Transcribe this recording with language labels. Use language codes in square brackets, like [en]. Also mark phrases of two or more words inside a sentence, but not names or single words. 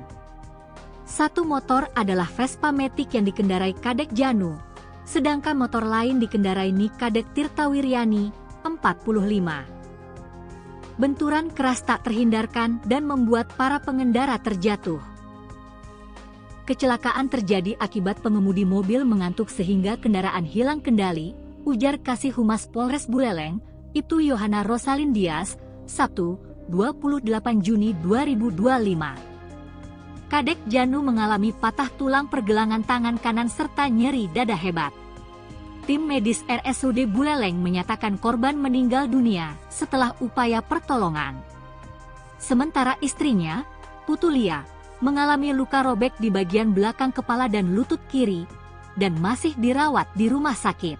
[id] Satu motor adalah Vespa Matic yang dikendarai Kadek Janu, sedangkan motor lain dikendarai Kadek Tirtawiryani, 45. Benturan keras tak terhindarkan dan membuat para pengendara terjatuh. Kecelakaan terjadi akibat pengemudi mobil mengantuk sehingga kendaraan hilang kendali, ujar Kasih Humas Polres Buleleng, Ibtu Yohana Rosalin Dias, Sabtu, 28 Juni 2025. Kadek Janu mengalami patah tulang pergelangan tangan kanan serta nyeri dada hebat. Tim medis RSUD Buleleng menyatakan korban meninggal dunia setelah upaya pertolongan. Sementara istrinya, Putulia, mengalami luka robek di bagian belakang kepala dan lutut kiri, dan masih dirawat di rumah sakit.